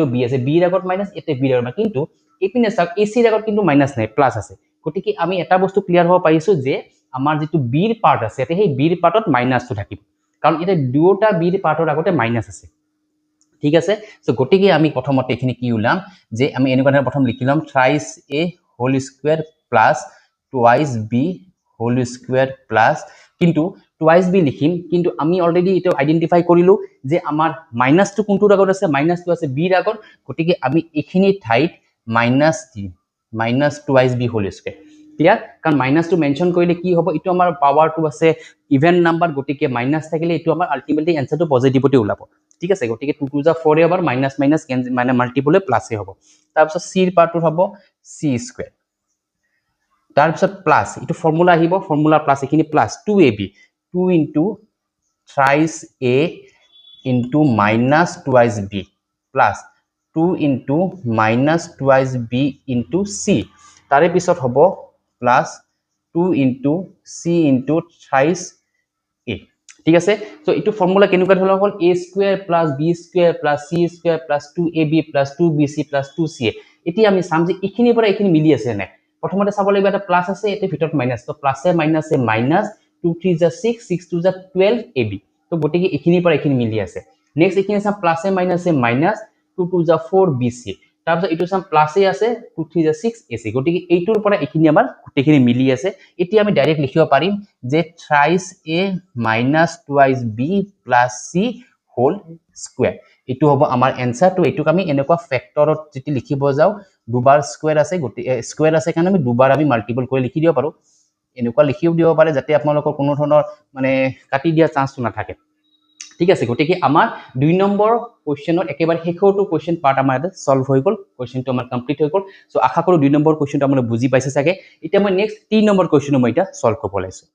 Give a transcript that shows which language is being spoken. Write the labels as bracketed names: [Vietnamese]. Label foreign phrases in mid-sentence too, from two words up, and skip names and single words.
[Assamese] b আছে b ৰ আগত মাইনাস এতে b ৰ আগত কিন্তু এপিনে চাওক ac ৰ আগত কিন্তু মাইনাস নাই প্লাস আছে গতিকে আমি এটা বস্তু ক্লিয়াৰ হ'ব পাৰিছো যে আমাৰ যেটো b ৰ পাৰ্ট আছে এতে সেই b ৰ পাৰ্টত মাইনাসটো থাকিব কাৰণ এটা দুটা b ৰ পাৰ্টৰ আগতে মাইনাস আছে ঠিক আছে সো গতিকে আমি প্ৰথমতে এখিনি কি উলাম যে আমি এনেকুৱা প্ৰথম লিখিলাম [English] thrice a whole square plus twice b whole square plus [Assamese] কিন্তু twice b লিখিম কিন্তু আমি অলৰেডি এটা আইডেন্টিফাই কৰিলো যে আমাৰ [English] minus two [Assamese] কোনটোৰ আগত আছে [English] minus two [Assamese] আছে b ৰ আগত গতিকে আমি এখিনি ঠাইত [English] minus twice b whole square [Assamese] ক্লিয়াৰ কাৰণ [English] minus two mention [Assamese] কৰিলে কি হ'ব ইটো আমাৰ [English] power two [Assamese] আছে [English] even number [Assamese] গতিকে মাইনাস থাকিলে ইটো আমাৰ আলটিমেটলি আনসাৰটো পজিটিভতে ওলাব ঠিক আছে গতিকে 2 টু যা 4 এবাৰ [English] minus minus [Assamese] মানে মাল্টিপলে প্লাসে হ'ব তাৰ পিছত c ৰ পাৰ্টটো হ'ব c স্কয়াৰ তাৰ পিছত প্লাস ইটো ফৰ্মুলা আহিব [English] formula plus [Assamese] এখিনি প্লাস [English] 2ab 2 into thrice a into minus twice b plus 2 into minus twice b into c [Assamese] তাৰে পিছত হ'ব [English] plus 2 into c into thrice a [Assamese] ঠিক আছে সো ইটো ফৰ্মুলা কেনেকুৱা ধৰণৰ হ'ল [English] a square plus b square plus c square plus 2ab plus 2bc plus 2ca [Assamese] এটি আমি সাম যে ইখিনি পৰা ইখিনি মিলি আছে না প্ৰথমতে চাব লাগিব এটা প্লাস আছে এতে ভিতৰত মাইনাস তো প্লাসে মাইনাসে মাইনাস 2 3 যা 6 6 2 যা 12ab তো গটিকে ইখিনি পৰা ইখিনি মিলি আছে নেক্সট ইখিনি আছে প্লাসে মাইনাসে মাইনাস 2 2 যা 4bc তাৰপিছত ইটো সাম প্লাসে আছে 2 3 যা 6ac গটিকে এইটোৰ পৰা ইখিনি আমাৰ গুটেখিনি মিলি আছে এতিয়া আমি ডাইৰেক্ট লিখিব পাৰিম যে [English] thrice a minus twice b plus c whole square [Assamese] ইটো হ'ব আমাৰ आंसर তো এইটোক আমি এনেকুৱা ফ্যাক্টৰত যেতি লিখিব যাও দুবাৰ স্কয়াৰ আছে গটি স্কয়াৰ আছে কাৰণ আমি দুবাৰ আমি মাল্টিপল কৰি লিখি দিব পাৰো এনেকুৱা লিখিও দিব পাৰে যাতে আপোনালোকৰ কোনো ধৰণৰ মানে কাটি দিয়া চান্সটো নাথাকে ঠিক আছে গটিকে আমাৰ 2 নম্বৰ কোৱেশ্চনৰ একেবাৰে শেষৰটো [English] question part [Assamese] আমাৰ সলভ হৈ গল কোৱেশ্চনটো আমাৰ কমপ্লিট হৈ গল সো আশা কৰো 2 নম্বৰ কোৱেশ্চনটো আপোনালোকে বুজি পাইছে চাগে এতিয়া মই নেক্সট 3 নম্বৰ কোৱেশ্চন মই এটা সলভ কৰিব লাইছো